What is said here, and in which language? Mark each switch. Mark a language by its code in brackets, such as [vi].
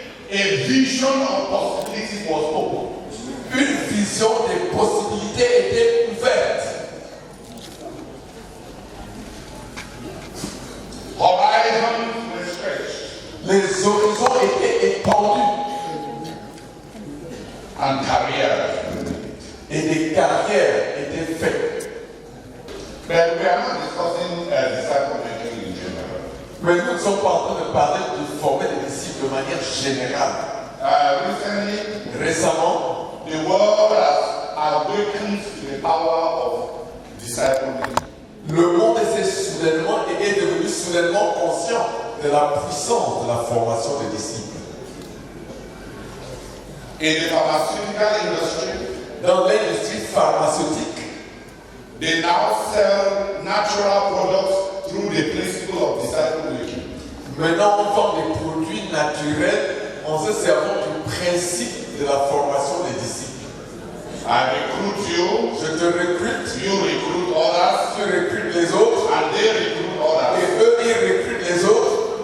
[en] a vision of possibilities was open. [fr] une vision des possibilités était ouverte. [en] Horizons were stretched. [fr] Les horizons étaient étendus [en] And careers were made. [fr] et des carrières étaient faites. [en] But we are not discussing disciple making in general. [fr] Mais nous ne sommes pas en train de parler de former des disciples de manière générale. [en] Recently, [fr] Récemment, [en] the world has awakened to the power of disciple making. [fr] le monde est devenu soudainement conscient de la puissance de la formation des disciples. [en] In the pharmaceutical industry, [fr] Dans l'industrie pharmaceutique, [en] they now sell natural products through the principle of disciple making. [fr] maintenant on vend des produits naturels en se servant du principe de la formation des disciples. [en] I recruit you, [fr] Je te recrute, [en] you recruit others, [fr] tu recrutes les autres, [en] and they recruit [fr] et [en] others. [fr] eux ils recrutent les autres,